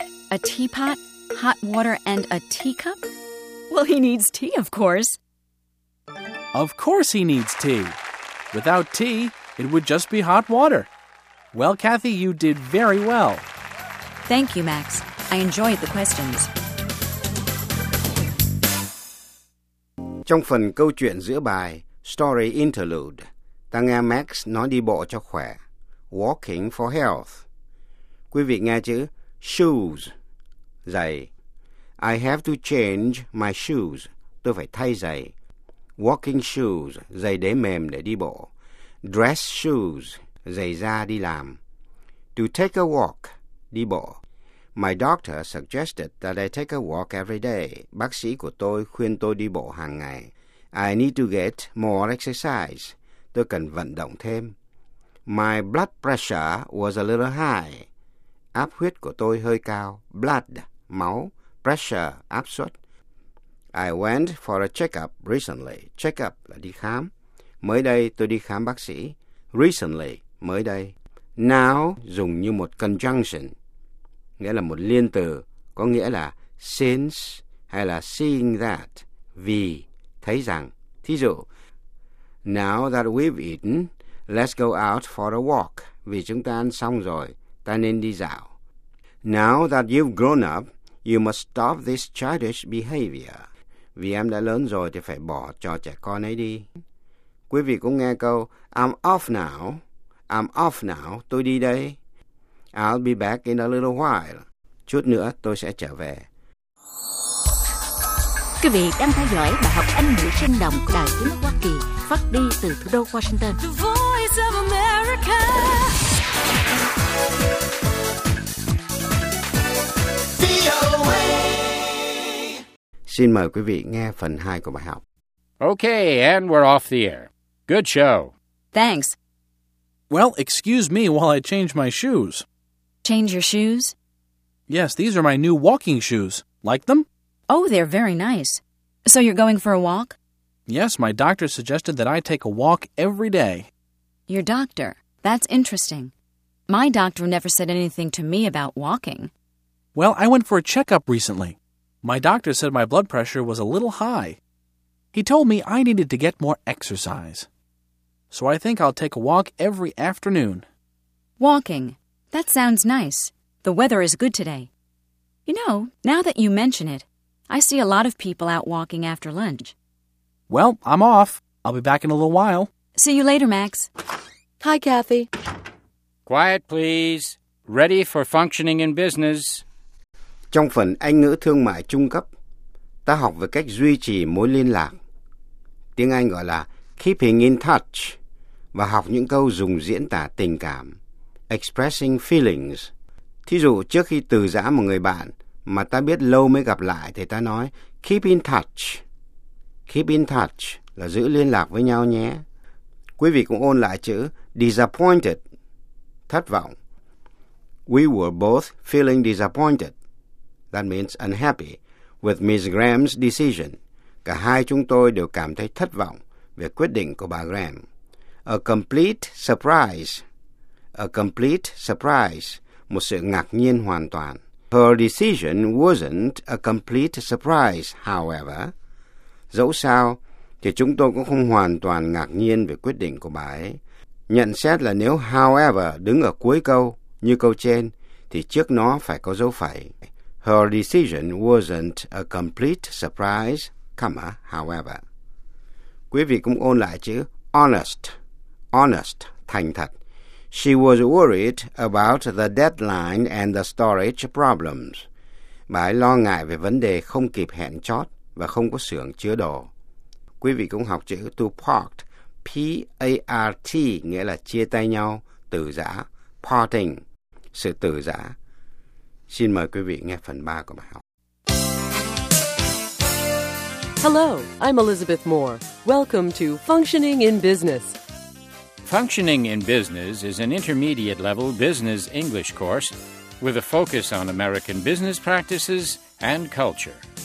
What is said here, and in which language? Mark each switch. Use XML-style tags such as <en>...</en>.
<en>A teapot, hot water, and a teacup? Well, he needs tea, of course. Of course he needs tea. Without tea, it would just be hot water. Well, Kathy, you did very well. Thank you, Max. I enjoyed the questions.</en> <vi>Trong phần câu chuyện giữa bài,</vi> <en>Story Interlude,</en> <vi>ta nghe Max nói đi bộ cho khỏe,</vi> <en>Walking for Health.</en> <vi>Quý vị nghe chữ shoes, giày.</vi> <en>I have to change my shoes,</en> <vi>tôi phải thay giày.</vi> <en>Walking shoes,</en> <vi>giày đế mềm để đi bộ.</vi> <en>Dress shoes,</en> <vi>giày da đi làm.</vi> <en>To take a walk,</en> <vi>đi bộ.</vi> <en>My doctor suggested that I take a walk every day.</en> <vi>Bác sĩ của tôi khuyên tôi đi bộ hàng ngày.</vi> <en>I need to get more exercise.</en> <vi>Tôi cần vận động thêm.</vi> <en>My blood pressure was a little high.</en> <vi>Áp huyết của tôi hơi cao.</vi> <en>Blood,</en> <vi>máu.</vi> <en>Pressure,</en> <vi>áp suất.</vi> <en>I went for a checkup recently.</en> <vi>Checkup là đi khám. Mới đây tôi đi khám bác sĩ.</vi> <en>Recently,</en> <vi>mới đây. Now dùng như một conjunction, nghĩa là một liên từ có nghĩa là</vi> <en>since</en> <vi>hay là</vi> <en>seeing that,</en> <vi>vì thấy rằng. Thí dụ,</vi> <en>now that we've eaten, let's go out for a walk.</en> <vi>Vì chúng ta ăn xong rồi, ta nên đi dạo.</vi> <en>Now that you've grown up, you must stop this childish behavior.</en> <vi>Vì em đã lớn rồi thì phải bỏ trò trẻ con ấy đi. Quý vị cũng nghe câu,</vi> <en>I'm off now. I'm off now.</en> <vi>Tôi đi đây.</vi> <en>I'll be back in a little while.</en> <vi>Chút nữa tôi sẽ trở về. Quý vị đang theo dõi bài học Anh ngữ sinh động Đài Tiếng Hoa Kỳ phát đi từ thủ đô Washington.</vi> <en>The Voice of America.</en> <vi>Xin mời quý vị nghe phần 2 của bài học.</vi> <en>Okay, and we're off the air. Good show. Thanks. Well, excuse me while I change my shoes. Change your shoes? Yes, these are my new walking shoes. Like them? Oh, they're very nice. So you're going for a walk? Yes, my doctor suggested that I take a walk every day. Your doctor? That's interesting. My doctor never said anything to me about walking. Well, I went for a checkup recently. My doctor said my blood pressure was a little high. He told me I needed to get more exercise. So I think I'll take a walk every afternoon. Walking. That sounds nice. The weather is good today. You know, now that you mention it, I see a lot of people out walking after lunch. Well, I'm off. I'll be back in a little while. See you later, Max. Hi, Kathy. Quiet, please. Ready for functioning in business.</en> <vi>Trong phần Anh ngữ thương mại trung cấp, ta học về cách duy trì mối liên lạc, tiếng Anh gọi là</vi> <en>keeping in touch,</en> <vi>và học những câu dùng diễn tả tình cảm,</vi> <en>expressing feelings.</en> <vi>Thí dụ, trước khi từ giã một người bạn mà ta biết lâu mới gặp lại thì ta nói</vi> <en>keep in touch. Keep in touch</en> <vi>là giữ liên lạc với nhau nhé. Quý vị cũng ôn lại chữ disappointed, thất vọng.</vi> <en>We were both feeling disappointed. That means unhappy with Miss Graham's decision.</en> <vi>Cả hai chúng tôi đều cảm thấy thất vọng về quyết định của bà Graham.</vi> <en>A complete surprise. A complete surprise.</en> <vi>Một sự ngạc nhiên hoàn toàn.</vi> <en>Her decision wasn't a complete surprise, however.</en> <vi>Dẫu sao, thì chúng tôi cũng không hoàn toàn ngạc nhiên về quyết định của bà ấy. Nhận xét là nếu however đứng ở cuối câu, như câu trên, thì trước nó phải có dấu phẩy.</vi> <en>Her decision wasn't a complete surprise, comma, however.</en> <vi>Quý vị cũng ôn lại chữ honest. Honest, thành thật.</vi> <en>She was worried about the deadline and the storage problems.</en> <vi>Bà ấy lo ngại về vấn đề không kịp hẹn chót và không có xưởng chứa đồ. Quý vị cũng học chữ to part. P-A-R-T nghĩa là chia tay nhau, từ giã. Parting, sự từ giã. Xin mời quý vị nghe phần 3 của bài học.</vi> <en>Hello, I'm Elizabeth Moore. Welcome to Functioning in Business. Functioning in Business is an intermediate level business English course with a focus on American business practices and culture.</en>